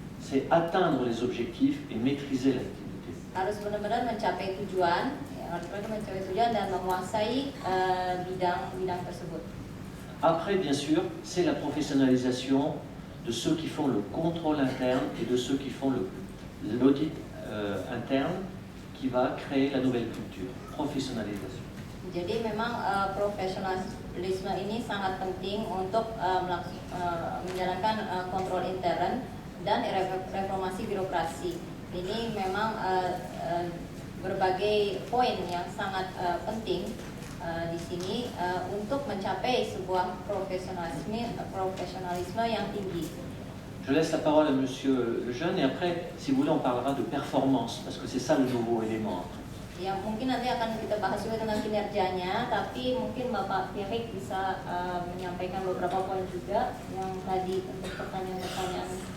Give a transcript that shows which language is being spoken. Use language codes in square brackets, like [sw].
[fr] C'est atteindre les objectifs et maîtriser l'activité. [id] Harus benar-benar mencapai tujuan, dan menguasai bidang tersebut. [fr] Après, bien sûr, c'est la professionnalisation de ceux qui font le contrôle interne et de ceux qui font l'audit interne qui va créer la nouvelle culture. Professionnalisation. [id] Jadi memang profesionalisme ini sangat penting untuk menjalankan kontrol intern dan reformasi birokrasi. Ini memang berbagai poin yang sangat penting di sini untuk mencapai sebuah profesionalisme yang tinggi. [fr] Je laisse la parole à Monsieur Lejeune et après, si vous voulez, on parlera de performance parce que c'est ça le nouveau élément. [id] Ya mungkin nanti akan kita bahas juga tentang kinerjanya, tapi mungkin Bapak Pierik bisa menyampaikan beberapa poin juga yang tadi untuk pertanyaan-pertanyaan.